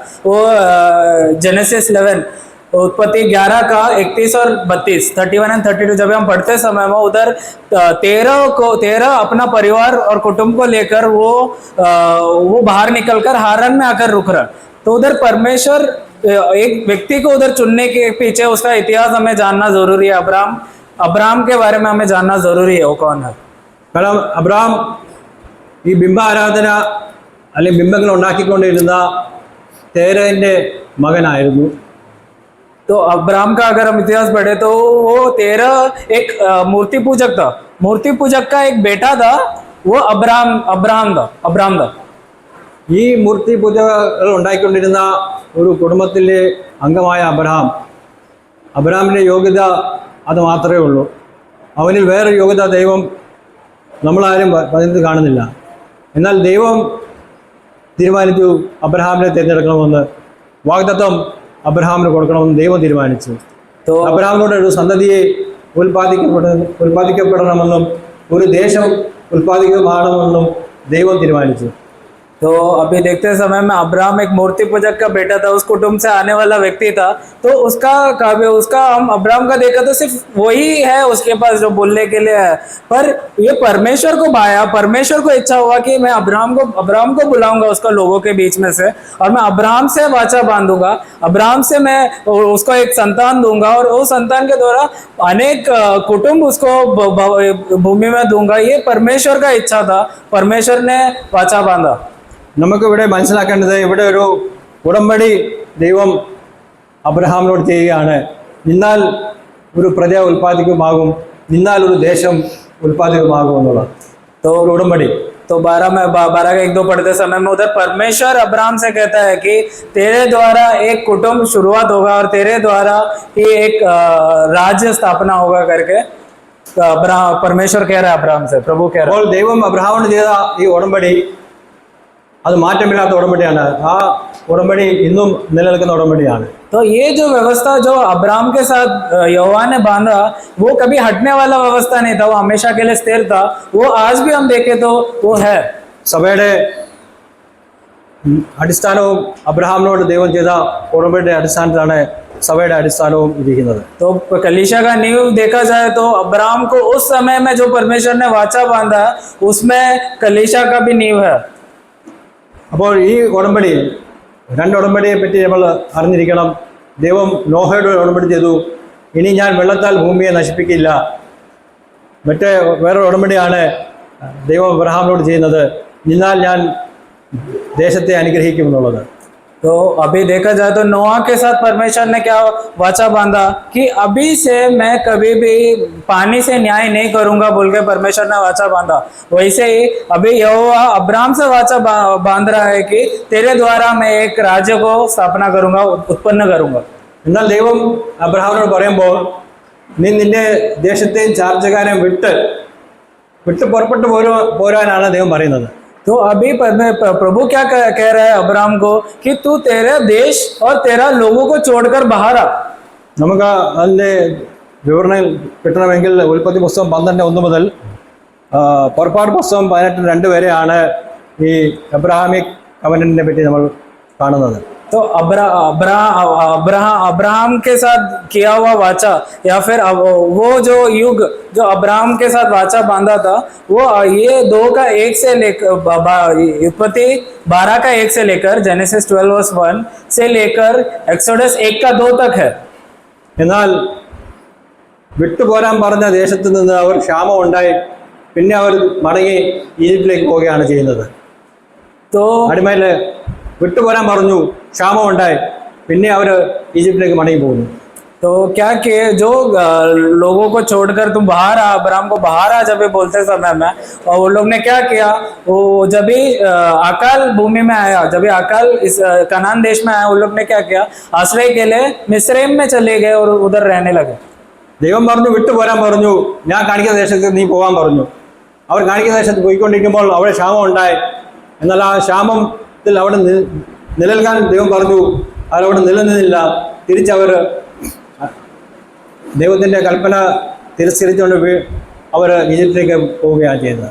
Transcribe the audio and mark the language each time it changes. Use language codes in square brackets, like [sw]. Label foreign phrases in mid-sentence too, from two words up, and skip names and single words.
[hi] वो जेनेसिस 11 उत्पत्ति 11 का 31 और 32, 31 और 32 जब हम पढ़ते समय में उधर 13 अपना परिवार और कुटुंब को लेकर वो बाहर निकलकर हारन में आकर रुक रहा. तो उधर परमेश्वर एक व्यक्ति को उधर चुनने के पीछे उसका इतिहास हमें जानना जरूरी है. अब्राहम के बारे में हमें जानना जरूरी है. वो कौन है? [ml] കാരണം അബ്രഹാം ഈ ബിംബ ആരാധന അല്ലെങ്കിൽ ബിംബങ്ങൾ ഉണ്ടാക്കിക്കൊണ്ടിരുന്ന തേരൻ്റെ മകനായിരുന്നു. [hi] तो अब्राहम का अगर हम इतिहास पढ़े तो वो 13 एक मूर्ति पूजक था. मूर्ति पूजक का एक बेटा था, वो अब्राहम था. [ml] ഈ മൂർത്തി പൂജകൾ ഉണ്ടാക്കിക്കൊണ്ടിരുന്ന ഒരു കുടുംബത്തിലെ അംഗമായ അബ്രഹാമിൻ്റെ യോഗ്യത അത് മാത്രമേ ഉള്ളൂ. അവനിൽ വേറെ യോഗ്യത ദൈവം നമ്മളാരും പതിനത്ത് കാണുന്നില്ല. എന്നാൽ ദൈവം തീരുമാനിച്ചു അബ്രഹാമിനെ തിരഞ്ഞെടുക്കണമെന്ന്. വാഗ്ദത്തം അബ്രഹാമിന് കൊടുക്കണമെന്ന് ദൈവം തീരുമാനിച്ചു. അബ്രഹാമിനോട് ഒരു സന്തതിയെ ഉൽപ്പാദിക്കപ്പെടണമെന്നും ഒരു ദേശം ഉൽപ്പാദിക്കമാണെന്നും ദൈവം തീരുമാനിച്ചു. [hi] तो अभी देखते समय में अब्राहम एक मूर्ति पूजक का बेटा था, उस कुटुंब से आने वाला व्यक्ति था। तो उसका काव्य, उसका हम अब्राहम का देखा तो सिर्फ वही है उसके पास जो बोलने के लिए है, पर ये परमेश्वर को भाया, परमेश्वर को इच्छा हुआ कि मैं अब्राहम को बुलाऊंगा उसका लोगों के बीच में से, और मैं अब्राहम से वाचा बांधूंगा, अब्राहम से मैं उसको एक संतान दूंगा, और उस संतान के द्वारा अनेक कुटुंब उसको भूमि में दूंगा। ये परमेश्वर का इच्छा था, परमेश्वर ने वाचा बांधा। [ml] നമുക്ക് ഇവിടെ മനസ്സിലാക്കേണ്ടത്, ഇവിടെ ഒരു ഉടമ്പടി ദൈവം അബ്രഹാമിനോട് ചെയ്യുകയാണ്. നിന്നാൽ ഒരു പ്രജ ഉൽപ്പാദിക്കുമാകും, നിന്നാൽ ഒരു ദേശം ഉൽപ്പാദിക്കുമാകും എന്നുള്ളത്. [hi] तो [ml] ഒരു ഉടമ്പടി. [hi] तो 12 का 1-2 पढ़ते समय में उधर परमेश्वर अब्राहम से कहता है कि तेरे द्वारा एक कुटुंब शुरुआत होगा और तेरे द्वारा ही एक राज्य स्थापना होगा करके परमेश्वर कह रहा है अब्राहम से, प्रभु कह रहा है। [ml] അപ്പോൾ ദൈവം അബ്രഹാമിനോട് ചെയ്ത ഈ ഉടമ്പടി അത് മാറ്റമില്ലാത്ത ഉടമ്പടിയാണ്. ആ ഉടമ്പടി ഇന്നും നിലനിൽക്കുന്ന ഉടമ്പടിയാണ്. [hi] तो ये जो व्यवस्था जो अब्राहम के साथ यहोवा ने बांधा, वो कभी हटने वाला व्यवस्था नहीं था, वो हमेशा के लिए स्थिर था। वो आज भी हम देखें तो वो है। [ml] സഭയുടെ അടിസ്ഥാനവും അബ്രഹാമിനോട് ദൈവം ചെയ്ത ഉടമ്പടിയുടെ അടിസ്ഥാനത്തിലാണ് സഭയുടെ അടിസ്ഥാനവും ഇരിക്കുന്നത്. [hi] तो कलीसिया का नींव देखा जाए तो अब्राहम को उस समय में जो परमेश्वर ने वाचा बांधा, उसमें कलीसिया का भी नींव है। [ml] അപ്പോൾ ഈ ഉടമ്പടി, രണ്ട് ഉടമ്പടിയെ പറ്റി നമ്മൾ അറിഞ്ഞിരിക്കണം. ദൈവം നോഹയുടെ ഉടമ്പടി ചെയ്തു, ഇനി ഞാൻ വെള്ളത്താൽ ഭൂമിയെ നശിപ്പിക്കില്ല. വേറൊരു ഉടമ്പടിയാണ് ദൈവം അബ്രഹാമിനോട് ചെയ്യുന്നത്, നിന്നാൽ ഞാൻ ദേശത്തെ അനുഗ്രഹിക്കും എന്നുള്ളത്. [hi] तो अभी देखा जाए तो नोआ के साथ परमेश्वर ने क्या वाचा बांधा कि अभी से मैं कभी भी पानी से न्याय नहीं करूंगा बोल के परमेश्वर ने वाचा बांधा। वैसे ही अभी यहोवा अब्राहम से वाचा बांध रहा है कि तेरे द्वारा मैं एक राज्य को स्थापना करूंगा, उत्पन्न करूंगा। [ml] എന്നാൽ ദൈവം അബ്രഹാമിനോട് പറയുമ്പോൾ, നീ നിന്റെ ദേശത്തെയും ചാർച്ചക്കാരെയും വിട്ട് പുറപ്പെട്ടു പോരാനാണ് ദൈവം പറയുന്നത്. [hi] तो अभी प्रभु क्या कह रहा है अब्राहम को कि तू तेरे देश और तेरा लोगों को छोड़कर बाहर आ। [ml] നമുക്ക് അതിൻ്റെ വിവരണം കിട്ടണമെങ്കിൽ ഉൽപ്പത്തി പുസ്തകം 12:1 മുതൽ പുറപ്പാട് പുസ്തകം 18:2 വരെയാണ് ഈ അബ്രഹാമിക് കവനന്റിനെ പറ്റി നമ്മൾ കാണുന്നത്. [hi] तो अब्राहम के साथ किया हुआ वाचा, या फिर वो जो युग जो अब्राहम के साथ वाचा बांधा था, वो ये 2:1 से लेकर उत्पत्ति 12:1 से लेकर जेनेसिस 12:1 से लेकर एक्सोडस 1:2 तक है। [ml] എന്നാൽ വിട്ടുപോരാൻ പറഞ്ഞ ദേശത്ത് നിന്ന് അവർ ക്ഷാമം ഉണ്ടായി, പിന്നെ അവർ മടങ്ങി ഈജിപ്തിലേക്ക് പോവുകയാണ് ചെയ്യുന്നത്. [hi] तो [ml] അടിമയിൽ വിട്ടുപോരാൻ പറഞ്ഞു, ക്ഷാമം ഉണ്ടായി, പിന്നെ അവർ ഈജിപ്തിലേക്ക് മടങ്ങി പോകുന്നു. [hi] तो क्या किए, जो लोगों को छोड़कर तुम बाहर आ, अब्राहम को बाहर आ जब बोलते समय में, और वो लोग ने क्या किया, वो जब भी अकाल भूमि में आया, जब भी अकाल इस कनान देश में आया, उन लोग ने क्या किया, आश्रय के लिए मिस्रैम में चले गए और उधर रहने लगे। [ml] ദൈവം പറഞ്ഞു വിട്ടുപോരാൻ പറഞ്ഞു, ഞാൻ കാണിക്കുന്ന ദേശത്ത് നീ പോകാൻ പറഞ്ഞു. അവർ കാണിക്കുന്ന ദേശത്ത് പോയിക്കൊണ്ടിരിക്കുമ്പോൾ അവിടെ ക്ഷാമം ഉണ്ടായി. എന്നാൽ ആ ക്ഷാമത്തിൽ അവിടെ നിലനിൽക്കാൻ ദൈവം പറഞ്ഞു, അവരവിടെ നിലനിന്നില്ല. തിരിച്ചവർ ദൈവത്തിൻ്റെ കൽപ്പന തിരസ്കരിച്ചുകൊണ്ട് അവർ ഈജിപ്തിലേക്ക് പോവുകയാണ് ചെയ്യുന്നത്.